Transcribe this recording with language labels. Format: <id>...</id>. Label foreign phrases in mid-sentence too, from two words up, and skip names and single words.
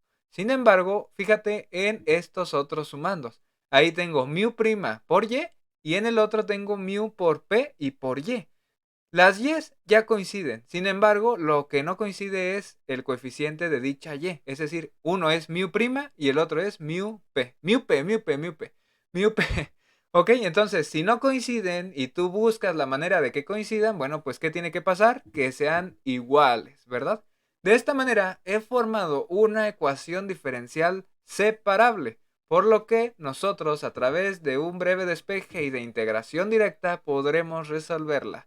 <es>Sin embargo, fíjate en estos otros sumandos. Ahí tengo mu' por y en el otro tengo mu por p y por y. Las y's ya coinciden, sin embargo, lo que no coincide es el coeficiente de dicha y, es decir, uno es mu' y el otro es mu p. Mu p, mu p, mu p, mu p. Ok, entonces, si no coinciden y tú buscas la manera de que coincidan, bueno, pues ¿qué tiene que pasar? Que sean iguales, ¿verdad? De esta manera he formado una ecuación diferencial separable, por lo que nosotros a través de un breve despeje y de integración directa podremos resolverla.</es>